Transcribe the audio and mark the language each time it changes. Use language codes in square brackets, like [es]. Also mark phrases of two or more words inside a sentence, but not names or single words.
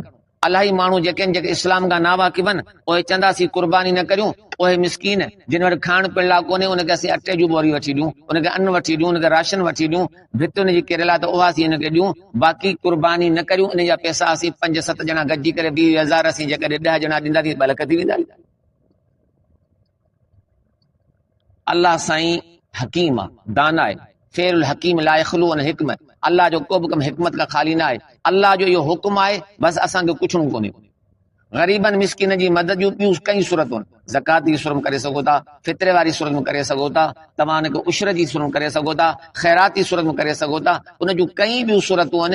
[sd] इलाही माण्हू जेके आहिनि, जेके इस्लाम खां नावाकिफ़ आहिनि, उहे चवंदासीं क़ुर्बानी न करियूं, उहे मिसकीन जिन वटि खाइण पीअण लाइ कोन्हे, उनखे असीं अटे जूं बोरी वठी ॾियूं, उनखे अन्न वठी ॾियूं, उनखे राशन वठी ॾियूं, भित हुनजी किरियल आहे त उहा असीं हिनखे ॾियूं। बाक़ी क़ुर्बानी न करियूं, इन जा पैसा असीं 5-7 ॼणा गॾिजी करे 20,000 असीं जेकॾहिं 10 ॼणा ॾींदासीं 2 लख थी वेंदा। अल्लाह साईं हकीम आहे, दाना आहे। [ar] فعل الحكيم لا يخلو عن حكمة, [sd] अल्लाह जो को बि कमु हिकमत खां ख़ाली न आहे। अल्लाह जो इहो हुकुम आहे, बसि असांखे कुझु कोन्हे। ग़रीबन मिसकिन जी मदद जूं ॿियूं कई सूरतूं आहिनि। ज़कात जी सूरत में करे सघो था, फितरे वारी सूरत में करे सघो था, तव्हां हुनखे उशर जी सूरत में करे सघो था, ख़ैरात जी सूरत में करे सघो था, उन जूं कई ॿियूं सूरतूं आहिनि।